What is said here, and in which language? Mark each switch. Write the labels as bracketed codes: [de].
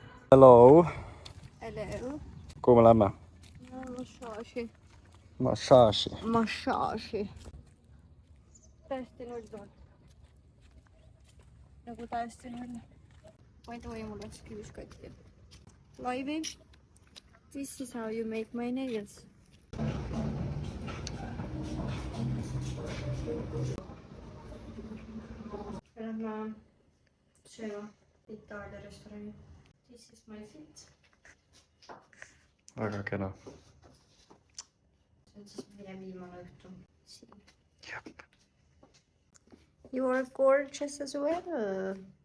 [en] Hello. Hello. [et] Kuhu me lähme? Massaaži. Massaaži. Massaaži. Täiesti 0 tuult. Nagu täiesti 0. Ma ei tohi, mul läks küüs katki. [en] Laivi, this is how you make my nails. [et] Lähme sööma Itaalia restorani. [en] This is my fit. [et] Väga kena. See on siis meie viimane õhtu siin. Jep. [en] You are gorgeous as well.